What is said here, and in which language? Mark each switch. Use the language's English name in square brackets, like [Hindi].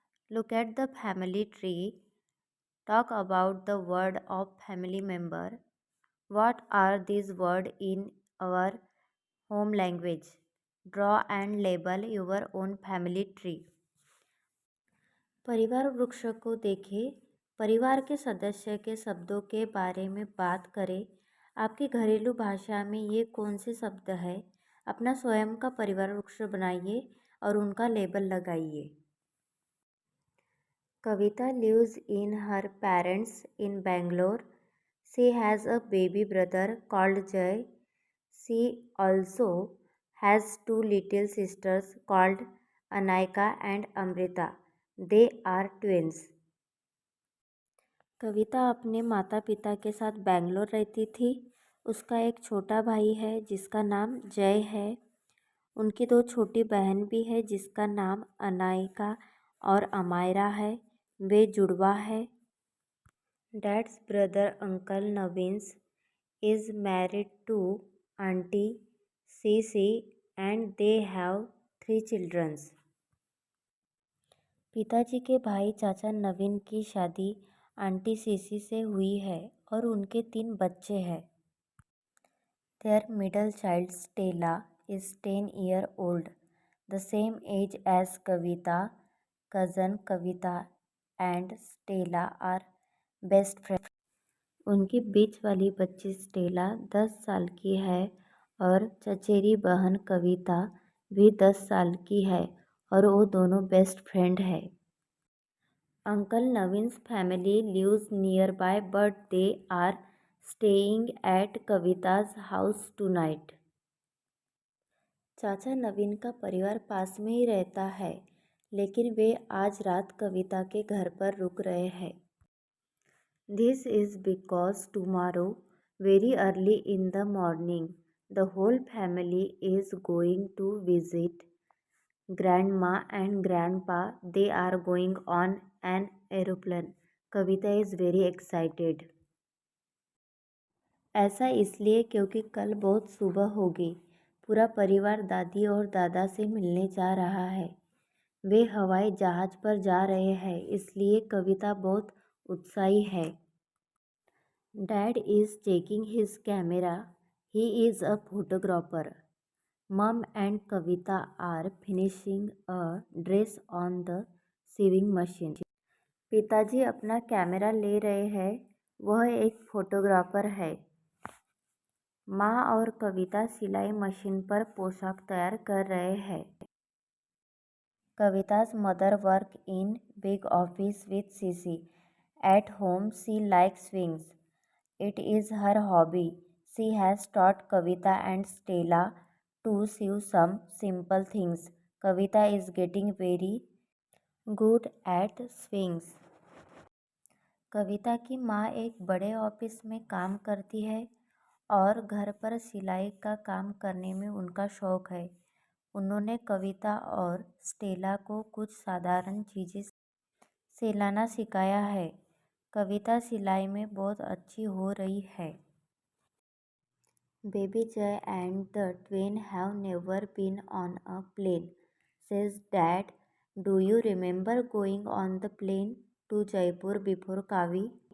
[English] Look at the family tree. Talk about the word of family member. What are these words in our home language? Draw and label your own family tree. [Hindi] परिवार वृक्ष को देखें। परिवार के सदस्य के शब्दों के बारे में बात करें। आपकी घरेलू भाषा में ये कौन से शब्द है? अपना स्वयं का परिवार वृक्ष बनाइए और उनका लेबल लगाइए। [English] Kavita lives in her parents in Bangalore. She has a baby brother called Jay. She also has two little sisters called Anaika and Amrita. They are twins. [Hindi] कविता अपने माता पिता के साथ बैंगलोर रहती थी। उसका एक छोटा भाई है जिसका नाम जय है। उनकी दो छोटी बहन भी है जिसका नाम अनायका और अमायरा है। वे जुड़वा है। [English] Dad's brother Uncle Navins is married to Auntie Cece and they have 3 children. [Hindi] पिताजी के भाई चाचा नवीन की शादी आंटी सीसी से हुई है और उनके 3 बच्चे हैं। [English] Their middle child Stella is 10 years old, the same age as Kavita. Cousin Kavita and Stella are best friends. [Hindi] उनकी बीच वाली बच्ची स्टेला 10 साल की है और चचेरी बहन कविता भी 10 साल की है और वो दोनों बेस्ट फ्रेंड है। [English] Uncle Naveen's family lives nearby but they are staying at Kavita's house tonight. [Hindi] चाचा नवीन का परिवार पास में ही रहता है लेकिन वे आज रात कविता के घर पर रुक रहे हैं। [English] This is because tomorrow, very early in the morning, the whole family is going to visit grandma and grandpa. They are going on an aeroplane. Kavita is very excited. [Hindi] ऐसा इसलिए क्योंकि कल बहुत सुबह होगी। पूरा परिवार दादी और दादा से मिलने जा रहा है। वे हवाई जहाज पर जा रहे हैं इसलिए कविता बहुत उत्साही है। [English] Dad is checking his camera. He is a photographer. Mom and Kavita are finishing a dress on the sewing machine. [Hindi] पिताजी अपना कैमरा ले रहे हैं। वह एक फोटोग्राफर है। माँ और कविता सिलाई मशीन पर पोशाक तैयार कर रहे हैं। [English] Kavita's mother works in big office with Sisi. At home, she likes swings. It is her hobby. She has taught Kavita and Stella to sew some simple things. Kavita is getting very good at swings. [Hindi] कविता की माँ एक बड़े office में काम करती है और घर पर सिलाई का काम करने में उनका शौक है। उन्होंने कविता और स्टेला को कुछ साधारण चीज़ें सिलाना सिखाया है। कविता सिलाई में बहुत अच्छी हो रही है। [English] Baby Jay and the twin have never been on a plane, says Dad. Do you remember going on the plane to Jaipur before Kavi?